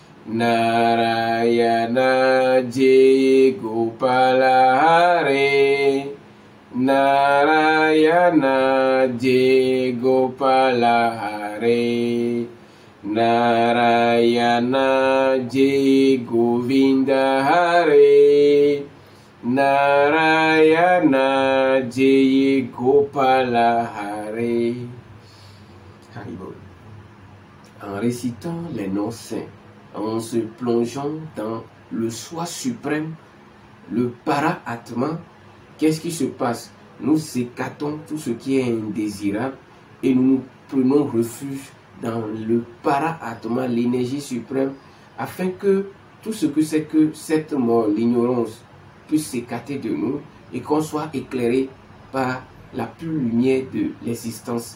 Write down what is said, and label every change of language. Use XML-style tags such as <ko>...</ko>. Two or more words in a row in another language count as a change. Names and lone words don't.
<sa>नारायण जय गोपाल हरे, नारायण जय गोपाल हरे, नारायण जय गोविन्द हरे, नारायण जय गोपाल हरे.</sa> <fr>En récitant les noms saints, en se plongeant dans le soi suprême, le para-atman, qu'est-ce qui se passe? Nous écartons tout ce qui est indésirable et nous prenons refuge dans le para-atman, l'énergie suprême, afin que tout ce que c'est que cette mort, l'ignorance, puisse s'écarter de nous et qu'on soit éclairé par la pure lumière de l'existence.</fr>